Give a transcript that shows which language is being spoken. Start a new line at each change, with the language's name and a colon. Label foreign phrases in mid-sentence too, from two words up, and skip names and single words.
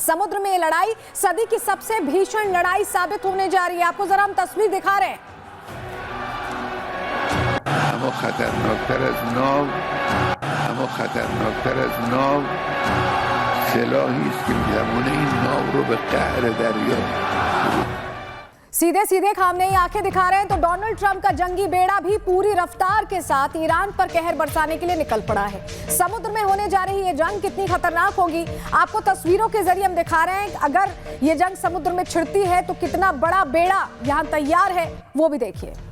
Hindi: समुद्र में ये लड़ाई सदी की सबसे भीषण लड़ाई साबित होने जा रही है। आपको जरा हम तस्वीर दिखा रहे हैं।
Persian: खतरनाकतर از ناو سلاحی است که می‌تواند این ناو رو به قعر دریا
Hindi: सीधे सीधे खामनेई आंखें दिखा रहे हैं। तो डोनाल्ड ट्रंप का जंगी बेड़ा भी पूरी रफ्तार के साथ ईरान पर कहर बरसाने के लिए निकल पड़ा है। समुद्र में होने जा रही ये जंग कितनी खतरनाक होगी, आपको तस्वीरों के जरिए हम दिखा रहे हैं। अगर ये जंग समुद्र में छिड़ती है तो कितना बड़ा बेड़ा यहां तैयार है, वो भी देखिए।